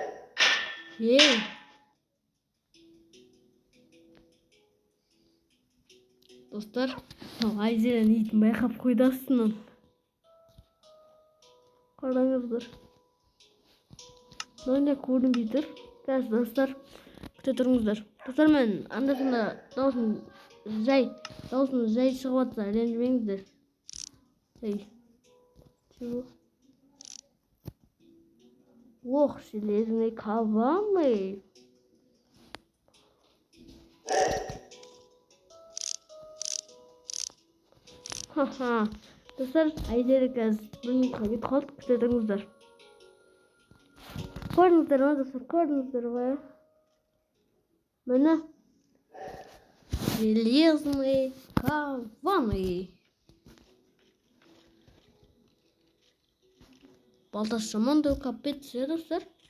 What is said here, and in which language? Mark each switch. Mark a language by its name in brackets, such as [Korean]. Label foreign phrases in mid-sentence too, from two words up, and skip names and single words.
[Kazakh] Достар, Айзерен итін байқап қойды астынан. Қараңыздар. Мынандай көрінбей тұр. Қазір достар, күте тұрыңыздар. Достар, мен анда-санда дауысын жай шығып жатса, ренжімеңіздер. [Russian] Чего? Ох, железный кабаны. Ха-ха. [Kazakh] Достар, Айзері қазір бір минутқа кетіп қалды, күте тұрыңыздар. Көрдіңіздер ма, достар, көрдіңіздер ғой. [Russian] Міне. Железный кабаны. [Kazakh] Балтасы жаман да капец ше, достар.